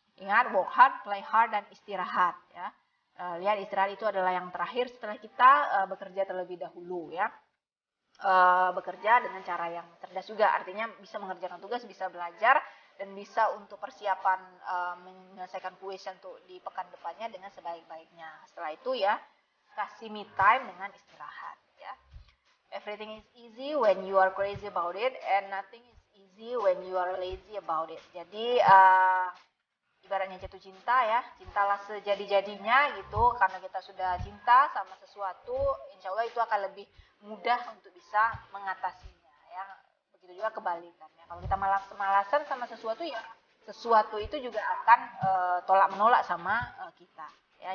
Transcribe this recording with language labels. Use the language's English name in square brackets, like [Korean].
[Indonesian] Ingat, [English] work hard, play hard, [Indonesian] dan istirahat ya. Lihat, istirahat itu adalah yang terakhir setelah kita bekerja terlebih dahulu ya. Bekerja dengan cara yang cerdas juga, artinya bisa mengerjakan tugas, bisa belajar, dan bisa untuk persiapan menyelesaikan kuis untuk di pekan depannya dengan sebaik-baiknya. Setelah itu ya kasih me time dengan istirahat ya. [English] Everything is easy when you are crazy about it, and nothing is easy when you are lazy about it. [Indonesian] Jadi ibaratnya jatuh cinta ya, cintalah sejadi-jadinya gitu, karena kita sudah cinta sama sesuatu, insya Allah itu akan lebih mudah untuk bisa mengatasinya ya. Begitu juga kebalikannya, kalau kita malasan sama sesuatu ya, sesuatu itu juga akan tolak menolak sama kita ya.